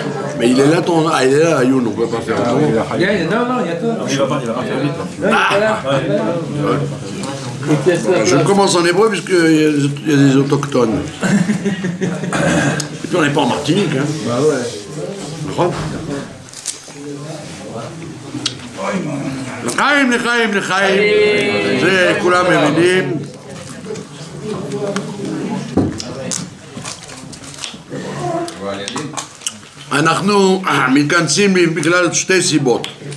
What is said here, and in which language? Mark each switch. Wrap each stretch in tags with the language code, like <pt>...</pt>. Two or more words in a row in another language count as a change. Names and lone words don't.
<fr>Mais il est là, il est là, Ayoun, on peut pas faire autrement. Non, il y a toi. Il va pas faire vite. Je commence en hébreu puisqu'il y a des autochtones. Et puis on n'est pas en Martinique, hein. Bah ouais.</fr> <he>לחיים, לחיים, לחיים. זה כולם מבינים. אנחנו מתכנסים בגלל שתי סיבות.</he>